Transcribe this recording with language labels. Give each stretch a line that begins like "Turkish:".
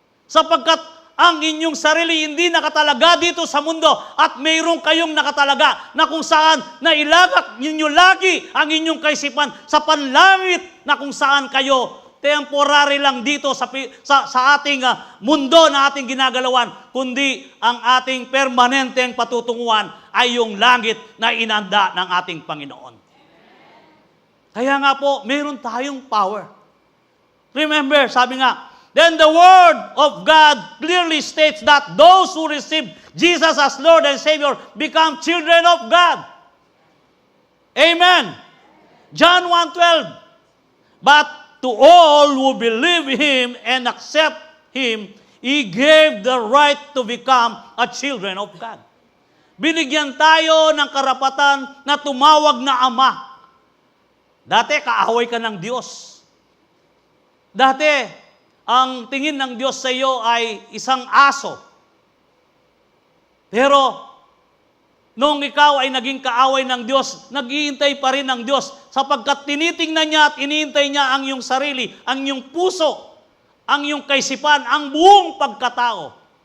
Filipino: Sapagkat ang inyong sarili hindi nakatalaga dito sa mundo at mayroong kayong nakatalaga na kung saan nailagak ninyo lagi ang inyong kaisipan sa panlangit na kung saan kayo temporary lang dito sa ating mundo na ating ginagalawan, kundi ang ating permanenteng patutunguhan ay yung langit na inanda ng ating Panginoon. Kaya nga po, meron tayong power.
English: Remember,
Filipino: sabi nga,
English: then the Word of God clearly states that those who receive Jesus as Lord and Savior become children of God. Amen. John 1:12. But to all who believe Him and accept Him, He gave the right to become a children of God.
Filipino: Binigyan tayo ng karapatan na tumawag na Ama. Dati, kaaway ka ng Diyos. Dati, ang tingin ng Diyos sa iyo ay isang aso. Pero, nung ikaw ay naging kaaway ng Diyos, nag-iintay pa rin ng Diyos sapagkat tinitingnan niya at iniintay niya ang iyong sarili, ang iyong puso, ang iyong kaisipan, ang buong pagkatao